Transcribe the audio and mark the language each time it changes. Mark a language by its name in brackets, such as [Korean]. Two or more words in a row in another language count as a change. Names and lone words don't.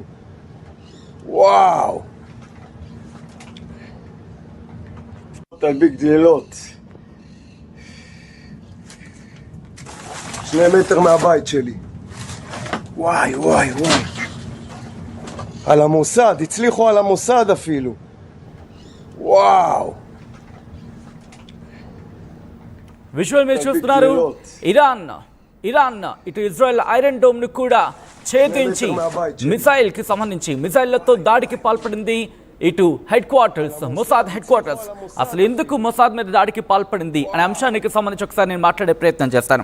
[Hebrew] וואו. תלביק דלילות. 2 מטר מהבית שלי. וואי וואי וואי. על המוסד, הצליחו על המוסד אפילו. וואו. [Telugu] విజువల్ మీరు చూస్తున్నారు. ఇరాన్ ఇటు ఇజ్రాయెల్ ఐరన్ డోమ్ ను కూడా ఛేదించి మిసైల్ కి సంబంధించి మిసైళ్లతో దాడికి పాల్పడింది. ఇటు హెడ్ క్వార్టర్స్, మొసాద్ హెడ్ క్వార్టర్స్. అసలు ఎందుకు మొసాద్ మీద దాడికి పాల్పడింది అనే అంశానికి సంబంధించి ఒకసారి నేను మాట్లాడే ప్రయత్నం చేస్తాను.